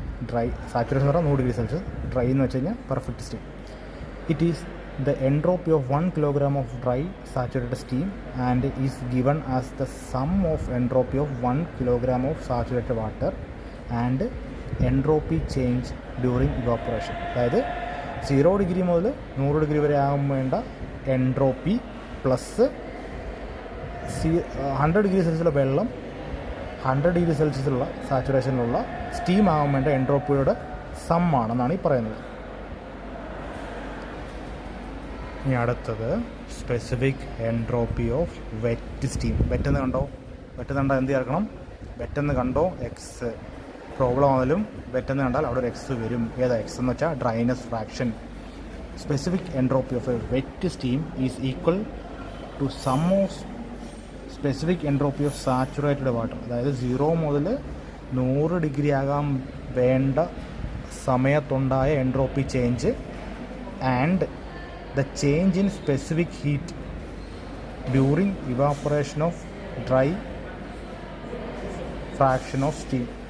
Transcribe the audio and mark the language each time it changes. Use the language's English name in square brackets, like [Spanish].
[Malayalam] Dry saturation എന്ന് പറഞ്ഞാൽ 100 degree Celsius, dry എന്ന് വെച്ച് കഴിഞ്ഞാൽ perfect steam. [English] It is the entropy of 1 kilogram of dry saturated steam and is given as the sum of entropy of 1 kilogram of saturated water and entropy change during evaporation. [Malayalam] അതായത് 0 degree മുതൽ 100 degree വരെ ആകുമ്പോൾ വേണ്ട entropy plus 100 degree സെൽഷ്യസിലുള്ള വെള്ളം 100 degree സെൽഷ്യസിലുള്ള സാച്ചുറേഷനിലുള്ള steam ആകാൻ വേണ്ട എൻട്രോപ്പിയുടെ some ആണെന്നാണ് ഈ പറയുന്നത്. ഇനി അടുത്തത് specific entropy of wet steam. വെറ്റെന്ന് കണ്ടോ എന്ത് ചേർക്കണം, വെറ്റെന്ന് കണ്ടോ എക്സ്. പ്രോബ്ലം ആണെങ്കിലും വെറ്റെന്ന് കണ്ടാൽ അവിടെ ഒരു എക്സ് വരും. ഏതാ എക്സ് എന്ന് വെച്ചാൽ dryness fraction. [English] Specific entropy of a wet steam is equal to sum of specific entropy of saturated water. [Malayalam] അതായത് 0 മുതൽ 100 ഡിഗ്രി ആകാൻ വേണ്ട സമയത്തുണ്ടായ entropy change and [English] the change in specific heat during evaporation of dry fraction of steam.